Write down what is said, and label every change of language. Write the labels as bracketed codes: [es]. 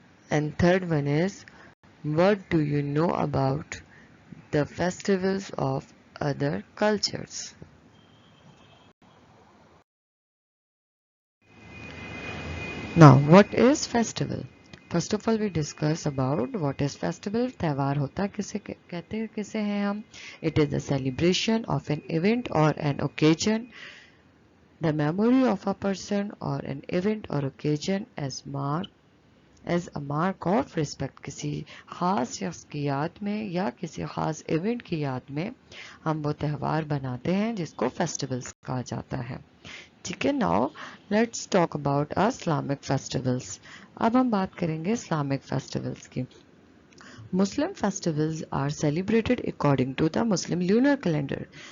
[en] And third one is, what do you know about the festivals of other cultures? Now, what is festival? First of all, we discuss about what is festival. [hi] त्योहार होता किसे कहते किसे हैं हम? [en] It is the celebration of an event or an occasion, the memory of a person or an event or occasion as a mark of respect. [hi] किसी खास शख्स की याद में या किसी खास इवेंट की याद में हम वो त्यौहार बनाते हैं जिसको फेस्टिवल्स कहा जाता है. ठीक है. [en] Now let's talk about Islamic festivals. [hi] अब हम बात करेंगे इस्लामिक फेस्टिवल्स की. [en] Muslim festivals are celebrated according to the Muslim lunar calendar.